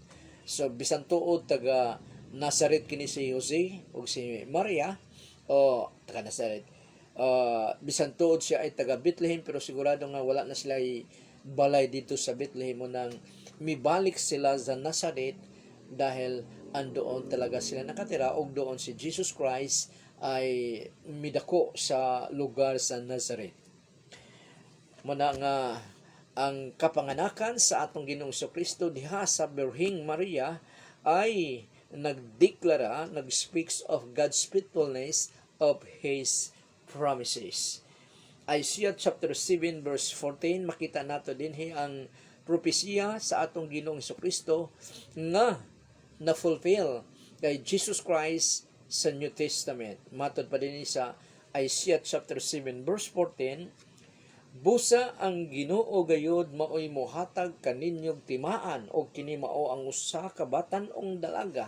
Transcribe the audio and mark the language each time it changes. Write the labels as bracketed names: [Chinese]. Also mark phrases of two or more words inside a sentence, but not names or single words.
[Cebuano] So bisan tuod taga Nazaret kini si Jose ug si Maria o taga Nazaret. Bisan tuod siya ay taga Bethlehem pero sigurado nga wala na sila balay dito sa Bethlehem mo nang mibalik sila sa Nazareth [Filipino] dahil andoon talaga sila nakatira [Cebuano] ug doon si Jesus Christ ay midako sa lugar sa Nazareth. Muna nga ang kapanganakan sa atong Ginoong Kristo diha sa Birhing Maria ay nagdeklara, [English] nag-speaks of God's faithfulness of His promises. Isaiah chapter 7 verse 14, [Cebuano] makita nato dinhi ang propesiya sa atong Ginoong Kristo nga na-fulfill kay Jesus Christ sa New Testament. Matod pa din sa Isaiah chapter 7 verse 14, busa ang Ginoo gayud maoy mohatag kaninyong timaan o kini mao ang usa ka batan-ong dalaga.